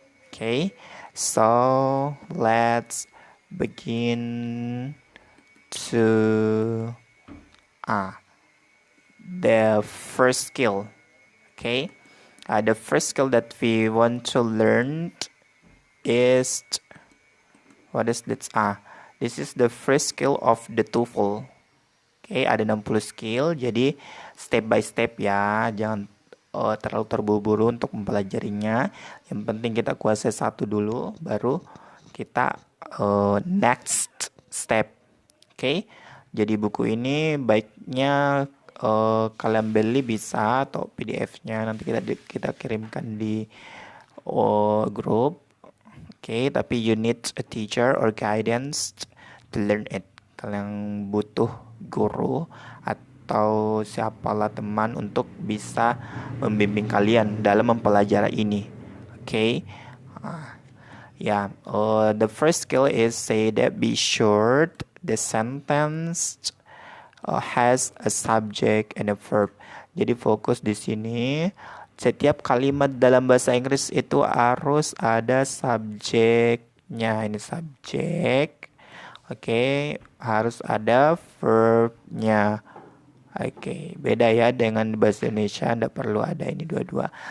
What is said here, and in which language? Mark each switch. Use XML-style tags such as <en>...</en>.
<en>Okay, so let's begin to the first skill. Okay, the first skill that we want to learn is what is this? This is the first skill of the TOEFL.</en> <id>Oke, ada 60 skill, jadi</id> <en>step by step</en> <id>ya, jangan terlalu terburu-buru untuk mempelajarinya. Yang penting kita kuasai satu dulu, baru kita</id> <en>next step.</en> <id>Oke, jadi buku ini baiknya kalian beli bisa, atau PDF-nya nanti kita kirimkan di grup. Oke, tapi</id> <en>you need a teacher or guidance to learn it.</en> <id>Kalian butuh guru atau siapalah teman untuk bisa membimbing kalian dalam mempelajari ini. Oke.</id> <en>The first skill is say that be sure the sentence has a subject and a verb.</en> <id>Jadi fokus di sini. Setiap kalimat dalam bahasa Inggris itu harus ada subjeknya. Ini subjek. Oke, harus ada verbnya. Oke, beda ya dengan di bahasa Indonesia, tidak perlu ada ini dua-dua.</id>